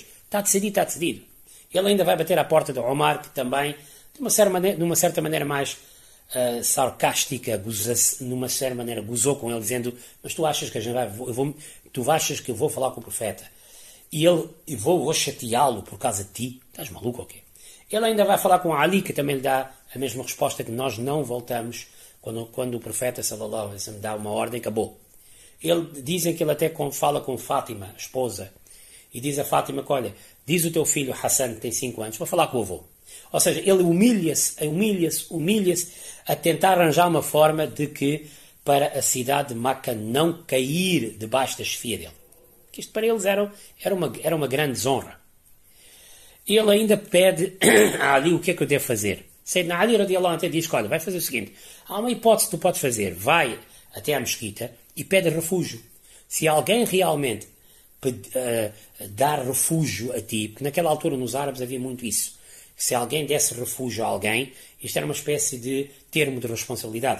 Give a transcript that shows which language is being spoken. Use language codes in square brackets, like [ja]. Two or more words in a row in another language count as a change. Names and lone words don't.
[pt] Está decidido, está decidido. Ele ainda vai bater à porta de Omar, que também, de uma certa maneira mais sarcástica, numa certa maneira gozou com ele, dizendo, mas tu achas que a gente tu achas que eu vou falar com o profeta e vou chateá-lo por causa de ti? Estás maluco ou quê? Ele ainda vai falar com Ali, que também lhe dá a mesma resposta, que nós não voltamos quando o profeta [ar] صلى الله عليه وسلم [pt] dá uma ordem, acabou. Dizem que ele até fala com Fátima, a esposa, e diz a Fátima que, olha, diz o teu filho Hassan, que tem 5 anos, para falar com o avô. Ou seja, ele humilha-se a tentar arranjar uma forma de que, para a cidade de Meca não cair debaixo da chefia dele. Que isto para eles era uma grande desonra. Ele ainda pede a Ali o que é que eu devo fazer. Sayyidina Ali [ar] رضي الله عنه [pt] diz que, olha, vai fazer o seguinte, há uma hipótese que tu podes fazer, vai até à mesquita e pede refúgio. Se alguém realmente dar refúgio a ti, porque naquela altura nos árabes havia muito isso, se alguém desse refúgio a alguém, isto era uma espécie de termo de responsabilidade.